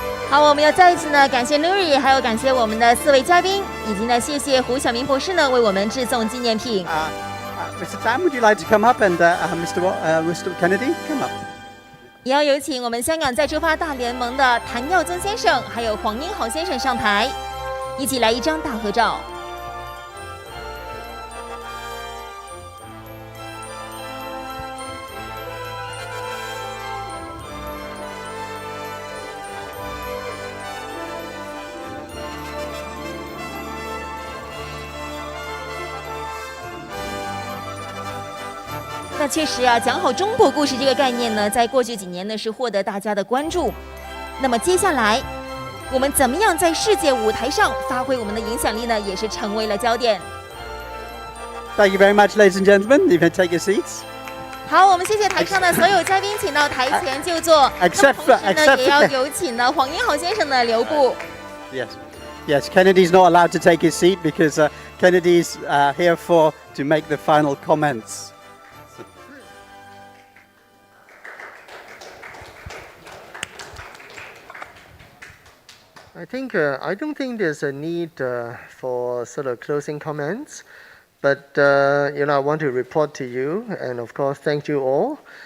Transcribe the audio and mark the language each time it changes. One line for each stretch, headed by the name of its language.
Chinese: 好，我们要再一次呢感谢 Nuri， 还有感谢我们的4位嘉宾，以及呢谢谢胡晓明博士呢为我们致送纪念品。
English: Mr. Tam, would you like to come up and Mr. Kennedy come up?
Chinese: 也要有请我们香港再出发大联盟的谭耀宗先生，还有黄英豪先生上台，一起来一张大合照。那确实啊，讲好中国故事这个概念呢，在过去几年呢是获得大家的关注。那么接下来，我们怎么样在世界舞台上发挥我们的影响力呢？也是成为了焦点。
English: Thank you very much, ladies and gentlemen. You can take your seats.
Chinese: 好，我们谢谢台上的所有嘉宾，请到台前就坐。那么同时呢，也要有请呢黄英豪先生的留步。
English: Yes. Kennedy's not allowed to take his seat because Kennedy's here to make the final comments. I don't think there's a need for sort of closing comments, but I want to report to you, and of course thank you all.